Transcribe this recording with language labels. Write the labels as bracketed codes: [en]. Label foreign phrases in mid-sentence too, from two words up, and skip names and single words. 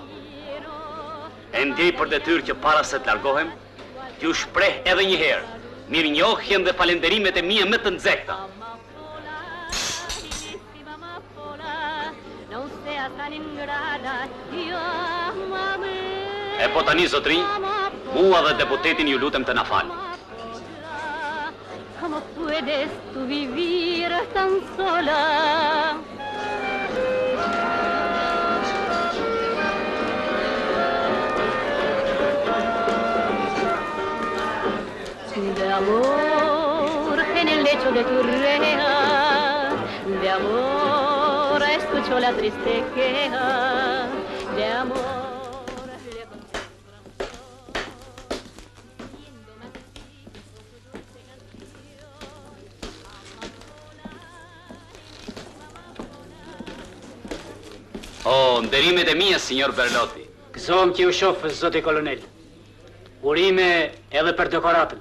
[sq] E ndjej për detyrë që para se të largohem, t'ju shpreh edhe një herë mirënjohjen dhe falënderimet e mia më të nxehta. E po tani, zotri, mua dhe deputetin ju lutem të na falni. [es] ¿Cómo puedes tú vivir tan sola? De amor en el lecho de tu reja, de amor escucho la triste queja, de amor. [sq] Oh, nderimet e mia, signor Berlotti. Gëzohem që ju shoh, zoti kolonel. Urime edhe për dekoratën.